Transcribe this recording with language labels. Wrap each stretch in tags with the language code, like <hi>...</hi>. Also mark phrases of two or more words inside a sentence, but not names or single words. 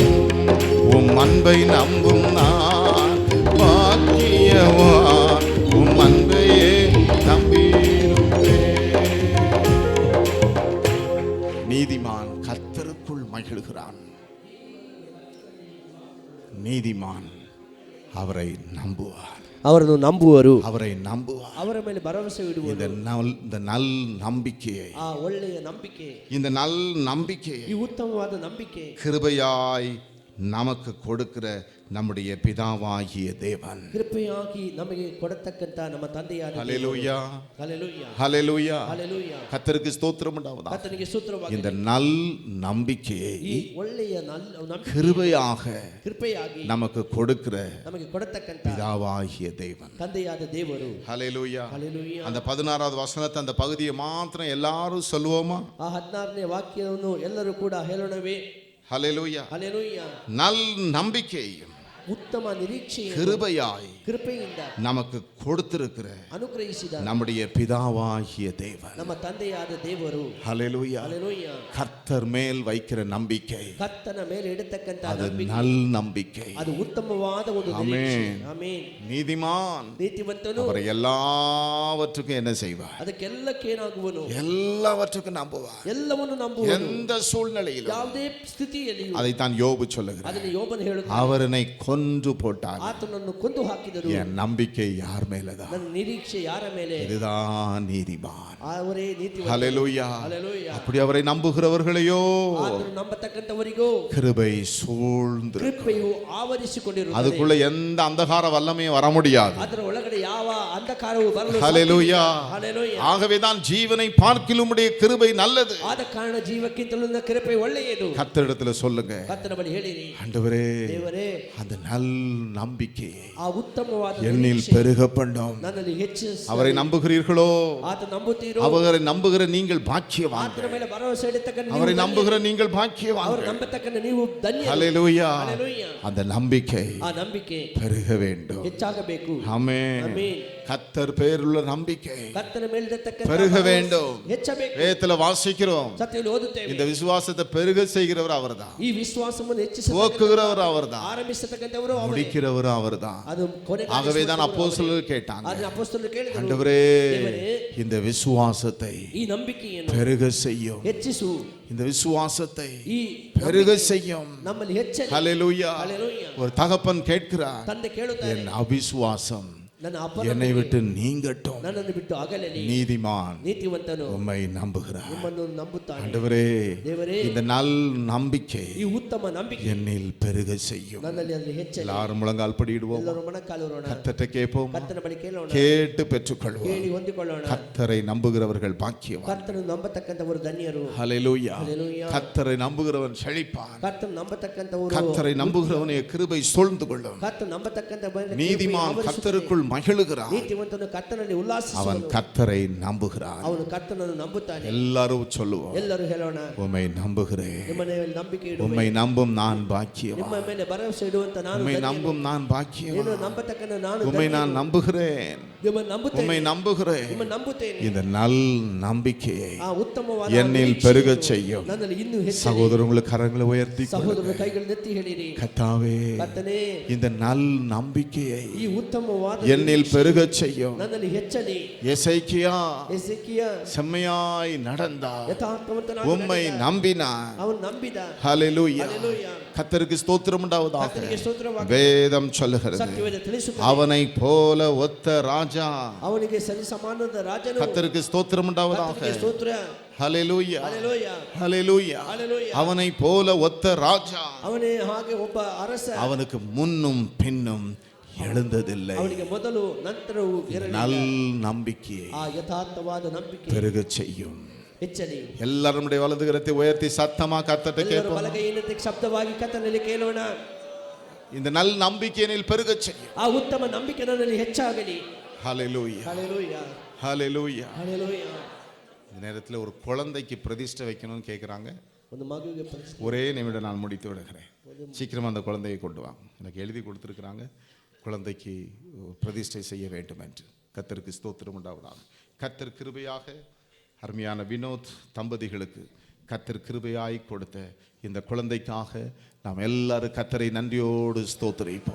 <ta>உம் அன்பை நம்பும் நான் பாக்கியவான், உம் அன்பையே நம்பியிருப்பேன். நீதிமான் கர்த்தருக்குள் மகிழ்கிறான். நீதிமான் அவரை நம்புவார்,</ta> <kn>ಅವರನ್ನು ನಂಬುವರು,</kn> <ta>அவரை நம்புவார்.</ta> <kn>ಅವರ ಮೇಲೆ ಭರವಸೆ</kn> <ta>இந்த</ta> <kn>ಇಡುವರು.</kn> <ta>இந்த நல் நம்பிக்கையை,</ta> <kn>ಆ ಒಳ್ಳೆಯ ನಂಬಿಕೆ,</kn> <ta>இந்த நல் நம்பிக்கையை</ta> <kn>ಈ ಉತ್ತಮವಾದ ನಂಬಿಕೆ</kn> <ta>கிருபையாய் நமக்கு கொடுக்கிற நம்முடைய பிதாவாகிய தேவன்.</ta> <kn>ಕೃಪೆಯಾಗಿ ನಮಗೆ ಕೊಡತಕ್ಕಂತ ನಮ್ಮ ತಂದೆಯಾದ</kn> <ta>ஹல்லேலூயா,</ta> <kn>ಹಲ್ಲೆಲೂಯಾ,</kn> <ta>ஹல்லேலூயா.</ta> <kn>ಹಲ್ಲೆಲೂಯಾ.</kn> <ta>கர்த்தருக்கு ஸ்தோத்திரம் உண்டாவதாக.</ta> <kn>ಕರ್ತನಿಗೆ ಸ್ತೋತ್ರವಾಗಲಿ.</kn> <ta>இந்த நல் நம்பிக்கையை</ta> <kn>ಈ ಒಳ್ಳೆಯ ನಂಬಿಕೆ</kn> <ta>கிருபையாக</ta> <kn>ಕೃಪೆಯಾಗಿ</kn> <ta>நமக்கு கொடுக்கிற</ta> <kn>ನಮಗೆ ಕೊಡತಕ್ಕಂತ</kn> <ta>பிதாவாகிய தேவன்.</ta> <kn>ತಂದೆಯಾದ ದೇವರು.</kn> <ta>ஹல்லேலூயா.</ta> <kn>ಹಲ್ಲೆಲೂಯಾ.</kn> <ta>அந்த 16வது வசனத்தை அந்த பகுதியை மாத்திரம் எல்லாரும் சொல்லுவோமா?</ta> <kn>ಆ 16ನೇ ವಾಕ್ಯವನ್ನು ಎಲ್ಲರೂ ಕೂಡ ಹೇಳೋಣವೇ?</kn> <ta>ஹல்லேலூயா.</ta> <kn>ಹಲ್ಲೆಲೂಯಾ.</kn> <ta>நல் நம்பிக்கை</ta> <kn>ಉತ್ತಮ ನಿರೀಕ್ಷೆಯನ್ನು</kn> <ta>கிருபையாய்</ta> <kn>ಕೃಪೆಯಿಂದ</kn> <ta>நமக்கு கொடுத்திருக்கிற</ta> <kn>ಅನುಗ್ರಹಿಸಿದ</kn> <ta>நம்முடைய பிதாவாகிய தேவன்,</ta> <kn>ನಮ್ಮ ತಂದೆಯಾದ ದೇವರು,</kn> <ta>ஹல்லேலூயா,</ta> <kn>ಹಲ್ಲೆಲೂಯಾ,</kn> <ta>கர்த்தர் மேல் வைக்கிற நம்பிக்கை</ta> <kn>ಕರ್ತನ ಮೇಲೆ ಇಡತಕ್ಕಂತ</kn> <ta>அது</ta> <kn>ನಂಬಿಕೆ,</kn> <ta>நல் நம்பிக்கை.</ta> <kn>ಅದು ಉತ್ತಮವಾದ ಒಂದು ಆಮೆನ್. ನಿರೀಕ್ಷೆ. ಆಮೆನ್.</kn> <ta>நீதிமான்</ta> <kn>ನೀತಿವಂತನು</kn> <ta>அவர் எல்லாவற்றுக்கும் என்ன செய்வார்?</ta> <kn>ಅದಕ್ಕೆಲ್ಲಕ್ಕೆ ಏನಾಗುವನು?</kn> <ta>எல்லாவற்றுக்கும் நம்புவார்.</ta> <kn>ಎಲ್ಲವನ್ನು ನಂಬುವನು.</kn> <ta>எந்த சூழ்நிலையிலும்.</ta> <kn>ಯಾವುದೇ ಸ್ಥಿತಿಯಲ್ಲಿಯೂ.</kn> <ta>அதைத்தான் யோபு சொல்லுகிறார்.</ta> <kn>ಅದನ್ನು ಯೋಬನು ಹೇಳುತ್ತಾನೆ.</kn> <ta>அவர் என்னை கொன்று போட்டார்,</ta> <kn>ಆತನನ್ನು ಕೊಂದು ಹಾಕಿದರು,</kn> <ta>என் நம்பிக்கை யார் மேலதான்?</ta> <kn>ನನ್ನ ನಿರೀಕ್ಷೆ ಯಾರ ಮೇಲೆ?</kn> <ta>இதுதான் நீதிமான்.</ta> <kn>ಅವರೇ ನೀತಿವಂತ.</kn> <ta>ஹல்லேலூயா.</ta> <kn>ಹಲ್ಲೆಲೂಯಾ.</kn> <ta>அப்படி அவரை நம்புகிறவர்களையோ</ta> <kn>ಆತನು ನಂಬತಕ್ಕಂತವರಿಗೂ</kn> <ta>கிருபை சூழ்ந்து</ta> <kn>ಕೃಪೆಯು ಆವರಿಸಿಕೊಂಡಿರುತ್ತದೆ.</kn> <ta>அதுக்குள்ள எந்த அந்தகார வல்லமையும் வர முடியாது.</ta> <kn>ಅದರ ಒಳಗಡೆ ಯಾವ ಅಂಧಕಾರವು ಬರಲು</kn> <ta>ஹல்லேலூயா.</ta> <kn>ಹಲ್ಲೆಲೂಯಾ.</kn> <ta>ஆகவேதான் ஜீவனை பார்க்கிலும் உடைய கிருபை நல்லது.</ta> <kn>ಆದ ಕಾರಣ ಜೀವಕ್ಕಿಂತಲೂ ಕೃಪೆ ಒಳ್ಳೆಯದು.</kn> <ta>கர்த்தரிடத்துல சொல்லுங்க,</ta> <kn>ಕರ್ತನ ಬಳಿ ಹೇಳಿರಿ,</kn> <ta>ஆண்டவரே</ta> <kn>ದೇವರೇ,</kn> <ta>அந்த நல் நம்பிக்கையை</ta> <kn>ಆ ಉತ್ತಮವಾದ</kn> <ta>என்னில்</ta> <kn>ನಿರೀಕ್ಷೆ</kn> <ta>பெருக பண்ணும்.</ta> <kn>ನನ್ನಲ್ಲಿ ಹೆಚ್ಚಿಸಿ.</kn> <ta>அவரை நம்புகிறீர்களோ?</ta> <kn>ಆತ ನಂಬುತ್ತೀರೋ?</kn> <ta>அவரை நம்புகிற நீங்கள் பாக்கியவான்கள்.</ta> <kn>ಆತನ ಮೇಲೆ ಭರವಸೆ ಇಡತಕ್ಕಂತ</kn> <ta>அவரை</ta> <kn>ನೀವು</kn> <ta>நம்புகிற நீங்கள்</ta> <kn>ಅವರು</kn> <ta>பாக்கியவான்கள்.</ta> <kn>ನಂಬತಕ್ಕಂತ ನೀವು ಧನ್ಯರು.</kn> <ta>ஹல்லேலூயா.</ta> <kn>ಹಲ್ಲೆಲೂಯಾ.</kn> <ta>அந்த நம்பிக்கை</ta> <kn>ಆ ನಂಬಿಕೆ</kn> <ta>பெருக வேண்டும்.</ta> <kn>ಹೆಚ್ಚಾಗಬೇಕು.</kn> <ta>ஆமென்.</ta> <kn>ಆಮೆನ್.</kn> <ta>கர்த்தர் பேருள்ள நம்பிக்கை</ta> <kn>ಕರ್ತನ ಮೇಲೆ ಇರತಕ್ಕಂತ</kn> <ta>பெருக</ta> <kn>ಭರವಸೆ</kn> <ta>வேண்டும்.</ta> <kn>ಹೆಚ್ಚಬೇಕು.</kn> <ta>வேதத்துல வாசிக்கிறோம்,</ta> <kn>ಸತ್ಯದಲ್ಲಿ ಓದುತ್ತೇವೆ,</kn> <ta>இந்த விசுவாசத்தை பெருக செய்கிறவர் அவர்தான்,</ta> <kn>ಈ ವಿಶ್ವಾಸವನ್ನು ಹೆಚ್ಚಿಸತಕ್ಕಂತ</kn> <ta>துவக்குகிறவர் அவர்தான்,</ta> <kn>ಆರಂಭಿಸತಕ್ಕಂತವರು ಅವರೇ,</kn> <ta>முடிக்கிறவர் அவர்தான்.</ta> <kn>ಅದು ಕೊನೆಗಾಣಿಸುವವರು</kn> <ta>ஆகவேதான்</ta> <kn>ಅವರೇ.</kn> <ta>அப்போஸ்தலர்கள் கேட்டாங்க,</ta> <kn>ಆದ್ರೆ ಅಪೊಸ್ತಲರು ಕೇಳಿದರು,</kn> <ta>ஆண்டவரೇ</ta> <kn>ದೇವರೇ,</kn> <ta>இந்த விசுவாசத்தை</ta> <kn>ಈ ನಂಬಿಕೆಯನ್ನು</kn> <ta>பெருக செய்யும்,</ta> <kn>ಹೆಚ್ಚಿಸು,</kn> <ta>இந்த விசுவாசத்தை</ta> <kn>ಈ</kn> <ta>பெருக செய்யும்.</ta> <kn>ನಮ್ಮಲ್ಲಿ ಹೆಚ್ಚಲಿ.</kn> <ta>ஹல்லேலூயா.</ta> <kn>ಹಲ್ಲೆಲೂಯಾ.</kn> <ta>ஒரு தகப்பன் கேட்கிறார்,</ta> <kn>ತಂದೆ ಕೇಳುತ್ತಾರೆ,</kn> <ta>என் அவிசுவாசம்</ta> <kn>ನನ್ನ</kn> <ta>என்னை</ta> <kn>ಅಪರಾಧ</kn> <ta>விட்டு நீங்கட்டும்.</ta> <kn>ನನ್ನನ್ನು ಬಿಟ್ಟು ಅಗಲಲಿ.</kn> <ta>நீதிமான்</ta> <kn>ನೀತಿವಂತನು</kn> <ta>உம்மை நம்புகிறார்.</ta> <kn>ನಿಮ್ಮನ್ನು ನಂಬುತ್ತಾನೆ.</kn> <ta>ஆண்டவரே,</ta> <kn>ದೇವರೇ,</kn> <ta>இந்த நல் நம்பிக்கை</ta> <kn>ಈ ಉತ್ತಮ ನಂಬಿಕೆ</kn> <ta>என்னில் பெருக செய்யும்.</ta> <kn>ನನ್ನಲ್ಲಿ ಅಲ್ಲಿ ಹೆಚ್ಚಲಿ.</kn> <ta>எல்லாரும் முழங்கால் படியிடுவோம்,</ta> <kn>ಎಲ್ಲರೂ ಮೊಣಕಾಲೂರೋಣ,</kn> <ta>கர்த்தர்ட்ட கேட்போம்,</ta> <kn>ಕರ್ತನ ಬಳಿ ಕೇಳೋಣ,</kn> <ta>கேட்டு பெற்றுக்கொள்வோம்.</ta> <kn>ಕೇಳಿ ಹೊಂದಿಕೊಳ್ಳೋಣ.</kn> <ta>கர்த்தரை நம்புகிறவர்கள் பாக்கியவான்.</ta> <kn>ಕರ್ತನು ನಂಬತಕ್ಕಂತವರು ಧನ್ಯರು.</kn> <ta>ஹல்லேலூயா.</ta> <kn>ಹಲ್ಲೆಲೂಯಾ.</kn> <ta>கர்த்தரை நம்புகிறவன் செழிப்பான்.</ta> <kn>ಕರ್ತನು ನಂಬತಕ್ಕಂತವರು,</kn> <ta>கர்த்தரை நம்புகிறவனை கிருபை சூழ்ந்து கொள்ளும்.</ta> <kn>ಕರ್ತನು ನಂಬತಕ್ಕಂತ</kn> <ta>நீதிமான் கர்த்தருக்குள் மகிழுகிறான்.</ta> <kn>ನೀತಿವಂತನು ಕರ್ತನಲ್ಲಿ</kn> <ta>அவன்</ta> <kn>ಉಲ್ಲಾಸಿಸುವನು.</kn> <ta>கர்த்தரை நம்புகிறான்.</ta> <kn>ಅವನು ಕರ್ತನನ್ನು ನಂಬುತ್ತಾನೆ.</kn> <ta>எல்லாரும் சொல்லுவோம்,</ta> <kn>ಎಲ್ಲರೂ ಹೇಳೋಣ,</kn> <ta>உம்மை நம்புகிறேன்.</ta> <kn>ನಿಮ್ಮ ಮೇಲೆ ನಂಬಿಕೆ ಇಡುವೆ.</kn> <ta>உம்மை நம்பும் நான் பாக்கியவான்.</ta> <kn>ನಿಮ್ಮ ಮೇಲೆ ಭರವಸೆ ಇಡುವಂತ ನಾನು</kn> <ta>உம்மை</ta> <kn>ಧನ್ಯನು.</kn> <ta>நம்பும் நான்</ta> <kn>ನೀನು</kn> <ta>பாக்கியவான்.</ta> <kn>ನಂಬತಕ್ಕಂತ ನಾನು</kn> <ta>உம்மை</ta> <kn>ಧನ್ಯನು.</kn> <ta>நான் நம்புகிறேன்.</ta> <kn>ನಿಮ್ಮನ್ನು ನಂಬುತ್ತೇನೆ.</kn> <ta>உம்மை நம்புகிறேன்.</ta> <kn>ನಿಮ್ಮನ್ನು ನಂಬುತ್ತೇನೆ.</kn> <ta>இந்த நல் நம்பிக்கையை</ta> <kn>ಆ ಉತ್ತಮವಾದ</kn> <ta>என்னில்</ta> <kn>ನಿರೀಕ್ಷೆಯನ್ನು</kn> <ta>பெருகச் செய்யும்.</ta> <kn>ನನ್ನಲ್ಲಿ ಇನ್ನೂ ಹೆಚ್ಚು.</kn> <ta>சகோதரங்களுக்கு கரங்களை உயர்த்தி</ta> <kn>ಸಹೋದರರ ಕೈಗಳನ್ನೆತ್ತಿ ಹೇಳಿರಿ,</kn> <ta>கர்த்தாவே,</ta> <kn>ಕರ್ತನೇ,</kn> <ta>இந்த நல் நம்பிக்கையை</ta> <kn>ಈ ಉತ್ತಮವಾದ</kn> <ta>என்னில் பெருகச் செய்யும்.</ta> <kn>ನನ್ನಲ್ಲಿ ಹೆಚ್ಚಲಿ.</kn> <ta>எசேக்கியா</ta> <kn>ಎಸೆಕಿಯ</kn> <ta>செம்மையாய் நடந்தார்,</ta> <kn>ಯಥಾರ್ಥವಂತನಾಗಿ</kn> <ta>உம்மை</ta> <kn>ನಡೆದ.</kn> <ta>நம்பினார்.</ta> <kn>ಅವನು ನಂಬಿದ.</kn> <ta>ஹல்லேலூயா.</ta> <kn>ಹಲ್ಲೆಲೂಯಾ.</kn> <ta>கர்த்தருக்கு ஸ்தோத்திரம் உண்டாவதாக.</ta> <kn>ಕರ್ತನಿಗೆ ಸ್ತೋತ್ರವಾಗಲಿ.</kn> <ta>வேதம் சொல்லுகிறது,</ta> <kn>ಸತ್ಯವೇದ ತಿಳಿಸುತ್ತದೆ,</kn> <ta>அவனை போல ஒத்த ராஜா.</ta> <kn>ಅವನಿಗೆ ಸರಿ ಸಮಾನದ ರಾಜನು.</kn> <ta>கர்த்தருக்கு ஸ்தோத்திரம் உண்டாவதாக.</ta> <kn>ಕರ್ತನಿಗೆ ಸ್ತೋತ್ರ.</kn> <ta>ஹல்லேலூயா.</ta> <kn>ಹಲ್ಲೆಲೂಯಾ.</kn> <ta>ஹல்லேலூயா.</ta> <kn>ಹಲ್ಲೆಲೂಯಾ.</kn> <ta>அவனை போல ஒத்த ராஜா</ta> <kn>ಅವನೇ ಹಾಗೆ ಒಬ್ಬ ಅರಸ.</kn> <ta>அவனுக்கு முன்னும் பின்னும் எழுந்ததில்லை.</ta> <kn>ಅವನಿಗೆ ಮೊದಲು ನಂತರವೂ ಇರಲಿಲ್ಲ.</kn> <ta>நல் நம்பிக்கையை</ta> <kn>ಆ ಯಥಾರ್ಥವಾದ ನಂಬಿಕೆ</kn> <ta>பெருகச் செய்யும்.</ta> <kn>ಹೆಚ್ಚಲಿ.</kn> <ta>எல்லாரும் நம்முடைய வலது கரத்தை உயர்த்தி சத்தமா கர்த்தர்ட்ட</ta> <kn>ಎಲ್ಲರೂ</kn> <ta>கேட்போம்.</ta> <kn>ಬಲಗೈಯಿಂದ ಶಬ್ದವಾಗಿ ಕರ್ತನಲ್ಲಿ ಕೇಳೋಣ.</kn> <ta>இந்த நல் நம்பிக்கையினில் பெருகச் செய்யும்.</ta> <kn>ಆ ಉತ್ತಮ ನಂಬಿಕೆ ನನ್ನಲ್ಲಿ ಹೆಚ್ಚಾಗಲಿ.</kn> <ta>ஹல்லேலூயா.</ta> <kn>ಹಲ್ಲೆಲೂಯಾ.</kn> <ta>ஹல்லேலூயா.</ta> <kn>ಹಲ್ಲೆಲೂಯಾ.</kn> <ta>இந்த நேரத்தில் ஒரு குழந்தைக்கு பிரதிஷ்டை வைக்கணும்னு கேட்குறாங்க.</ta> <kn>ಒಂದು ಮಗುವಿಗೆ ಪ್ರತಿಷ್ಠೆ.</kn> <ta>ஒரே நிமிடம் நான் முடித்து விடுகிறேன். சீக்கிரமாக அந்த குழந்தையை கொண்டு வாங்க. எனக்கு எழுதி கொடுத்துருக்குறாங்க, குழந்தைக்கு பிரதிஷ்டை செய்ய வேண்டும் என்று. கர்த்தருக்கு ஸ்தோத்திரம் உண்டாவதாக. கர்த்தர் கிருபையாக அருமையான வினோத் தம்பதிகளுக்கு கர்த்தர் கிருபையாய் கொடுத்த இந்த குழந்தைக்காக நாம் எல்லாரும் கர்த்தரை நன்றியோடு ஸ்தோத்திரிப்போம்.</ta>